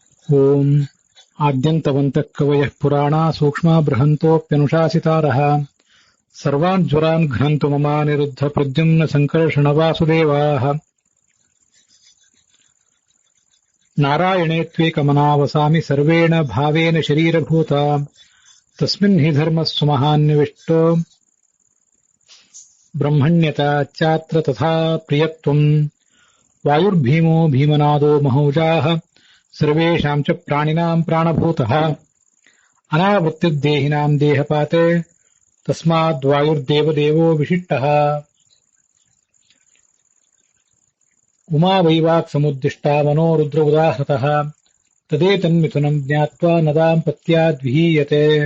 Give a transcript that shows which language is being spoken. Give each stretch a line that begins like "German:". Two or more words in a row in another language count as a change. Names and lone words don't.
Sanskrit: ಓಂ ಆದ್ಯಂತವಂತಃ ಕವಯಃ ಪುರಾಣಾ ಸೂಕ್ಷ್ಮಾ ಬೃಹಂತೋಪ್ಯನುಶಾಸಿತಾರಃ ಸರ್ವಾನ್ ಜ್ವರಾನ್ ಘ್ನಂತು ಮಮ ನಿರುದ್ಧ ಪ್ರದ್ಯುಮ್ನ ಸಂಕರ್ಷಣ ವಾಸುದೇವಾಃ ನಾರಾಯಣೇ ತ್ವೇಕಮನಾವಸಾಮಿ ಸರ್ವೇಣ ಭಾವೇನ ಶರೀರಭೂತ ತಸ್ಮಿನ್ ಹಿ ಧರ್ಮಸ್ಸು ಮಹಾನ್ವಿಷ್ಟೋ ಬ್ರಹ್ಮಣ್ಯತಾ ಚಾತ್ರ ತಥಾ ಪ್ರಿಯತ್ವಂ ವಾಯುರ್ಭೀಮೋ ಭೀಮನಾದೋ ಮಹೌಜಾಃ ಸರ್ವೇಷಾಂ ಚ ಪ್ರಾಣಿನಾಂ ಪ್ರಾಣಭೂತಃ ಅನಾವೃತ್ತಿರ್ದೇಹಿನಾಂ ದೇಹಪಾತೆ ತಸ್ಮಾದ್ ವಾಯುರ್ದೇವದೇವೋ ವಿಶಿಷ್ಟಃ ಉಮಾ ವೈವಾಕ್ ಸಮುದ್ದಿಷ್ಟಾ ಮನೋ ರುದ್ರ ಉದಾಹೃತಃ ತದೇತನ್ಮಿಥುನಂ ಜ್ಞಾತ್ವಾ ನ ದಾಂಪತ್ಯಾದ್ವಿಹೀಯತೆ.